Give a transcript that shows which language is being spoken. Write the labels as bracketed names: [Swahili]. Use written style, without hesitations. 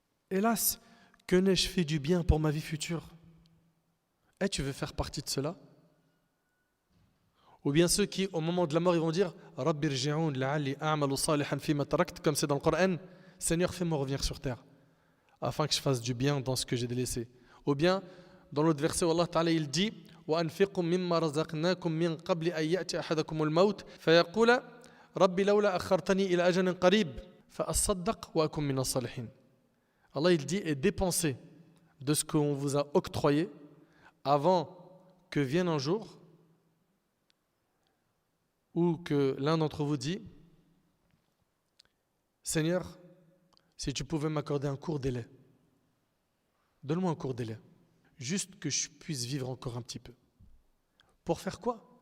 [French] Hélas, que n'ai-je fait du bien pour ma vie future? Tu veux faire partie de cela? Ou bien ceux qui, au moment de la mort, ils vont dire [Arabic] Rabbi rji'oun la'alli a'malu salihan fima tarakt, [French] comme c'est dans le Coran, Seigneur, fais-moi revenir sur terre, afin que je fasse du bien dans ce que j'ai délaissé. Ou bien, dans l'autre verset où Allah Ta'ala il dit [Arabic] وَأَنْفِقُوا مِمَّا رَزَقْنَاكُم مِّن قَبْلِ أَن يَأْتِيَ أَحَدَكُمُ الْمَوْتُ فَيَقُولَ رَبِّ لَوْلَا أَخَّرْتَنِي إِلَى أَجَلٍ قَرِيبٍ فَأَصَّدَّقْ وَأَكُن مِّنَ الصَّالِحِينَ. [French] Allah il dit, et dépensez de ce qu'on vous a octroyé avant que vienne un jour où que l'un d'entre vous dit Seigneur, si tu pouvais m'accorder un court délai, donne-moi un court délai, juste que je puisse vivre encore un petit peu. Pour faire quoi?